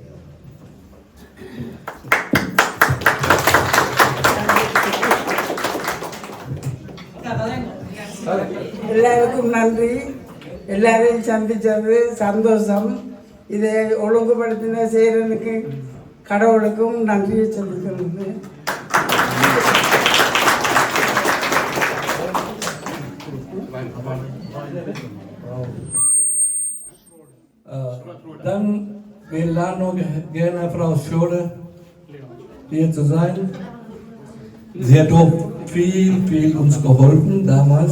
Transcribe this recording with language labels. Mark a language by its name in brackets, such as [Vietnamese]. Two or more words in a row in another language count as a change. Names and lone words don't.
[Tamil] எல்லாருக்கும் நன்றி. எல்லாரையும் சந்திச்சது சந்தோஷம். இதை ஒழுங்குபடுத்தின சேரனுக்கு கடவுளுக்கும் நன்றியை சொல்லிக்கிறது. [German] Dann wir laden noch gerne Frau Schode hier zu sein. Sie hat auch viel uns geholfen damals.